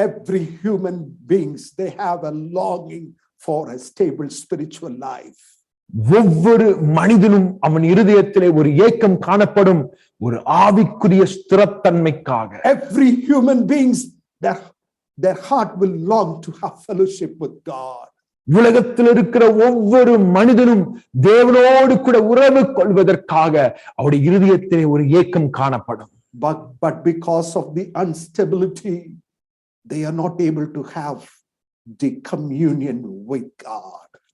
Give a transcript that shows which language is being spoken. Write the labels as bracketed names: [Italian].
[English] Every human beings, they have a longing for a stable spiritual life. [Tamil] ஒவ்வொரு மனிதனும் அவன் இருதயத்திலே ஒரு ஏக்கம் காணப்படும், ஒரு ஆவிக்குரிய ஸ்திரத்தன்மைக்காக. [English] Every human beings, their heart will long to have fellowship with God. [Tamil] உலகத்தில் இருக்கிற ஒவ்வொரு மனிதனும் தேவனோடு கூட உறவு கொள்வதற்காக அவருடைய இருதயத்திலே ஒரு ஏக்கம் காணப்படும். [English] But because of the instability, they are not able to have the communion with God.